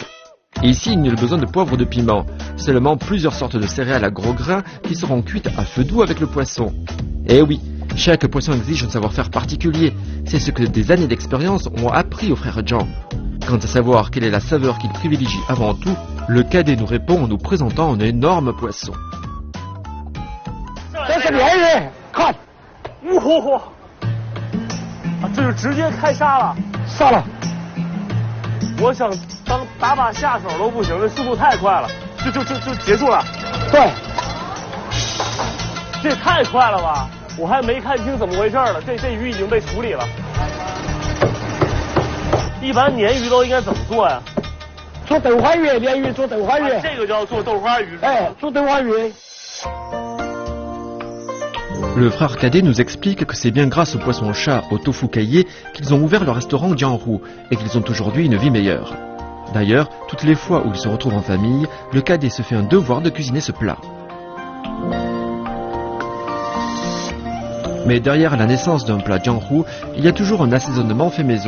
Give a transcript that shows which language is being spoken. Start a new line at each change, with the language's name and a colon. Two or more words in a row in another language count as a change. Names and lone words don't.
French: Et ici, il n'y a besoin de poivre ou de piment, seulement plusieurs sortes de céréales à gros grains qui seront cuites à feu doux avec le poisson. Et oui, chaque poisson exige un savoir-faire particulier. C'est ce que des années d'expérience ont appris aux frères Zhang. Quant à savoir quelle est la saveur qu'ils privilégient avant tout, le cadet nous répond en nous présentant un énorme poisson.
Chinese: 这是鲢鱼，看，哇，这就直接开杀了，杀了。我想打把下手都不行，这速度太快了，就结束了。对，这也太快了吧！我还没看清怎么回事呢，这鱼已经被处理了。一般鲶鱼都应该怎么做呀？做豆花鱼，鲢鱼做豆花鱼。这个就要做豆花鱼。哎，做豆花鱼。
French: Le frère cadet nous explique que c'est bien grâce au poisson-chat, au tofu caillé, qu'ils ont ouvert le restaurant Jianru et qu'ils ont aujourd'hui une vie meilleure. D'ailleurs, toutes les fois où ils se retrouvent en famille, le cadet se fait un devoir de cuisiner ce plat. Mais derrière la naissance d'un plat Jianru, il y a toujours un assaisonnement fait maison.